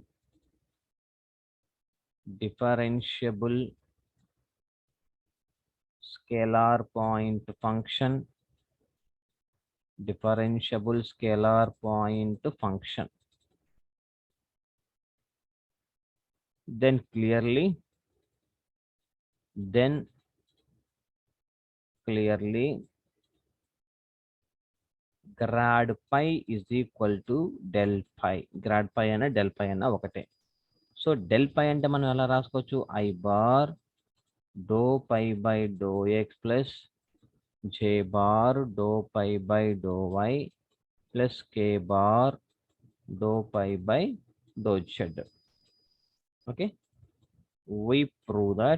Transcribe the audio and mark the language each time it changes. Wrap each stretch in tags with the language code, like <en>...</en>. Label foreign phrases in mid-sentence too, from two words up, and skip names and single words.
<en>differentiable scalar point function then clearly grad pi is equal to del pi grad pi and del pi</en> <te>అన్న ఒకటే సో</te> <en>del pi</en> <te>అంటే మనం ఎలా రాసుకోవచ్చు</te> <en>I bar dou pi by dou x plus j bar dou pi by dou y plus k bar dou pi by dou z okay we prove</en>